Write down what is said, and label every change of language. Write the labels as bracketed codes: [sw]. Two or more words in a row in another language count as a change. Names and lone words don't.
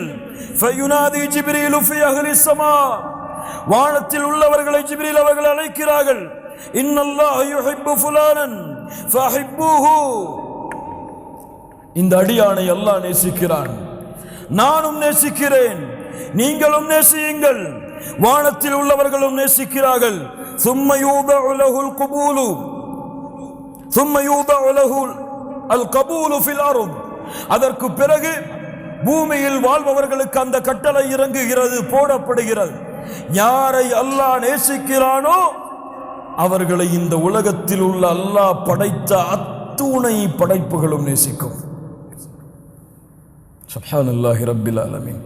[ar] فينادي جبريل في أهل السماء, [ta] வானத்தில் உள்ளவர்களை ஜிப்ரீல் அவர்கள் அழைக்கிறார்கள். [ar] إن الله يحب فلانا فأحبه. [ta] இந்த அடியானை அல்லாஹ் நேசிக்கிறான், நானும் நேசிக்கிறேன், நீங்களும் நேசியுங்கள். வானத்தில் உள்ளவர்களும் நேசிக்கிறார்கள். [ar] ثم يوضع له القبول ثم يوضع له القبول في الارض. [ta] அதற்கு பிறகு பூமியில் வாழ்பவர்களுக்கு அந்த கட்டளை இறங்குகிறது, போடப்படுகிறது. யாரை அல்லாஹ் நேசிக்கிறானோ அவர்களை இந்த உலகத்தில் உள்ள அல்லாஹ் படைத்த அத்துணை படைப்புகளும் நேசிக்கும். [ar] سبحان الله رب العالمين.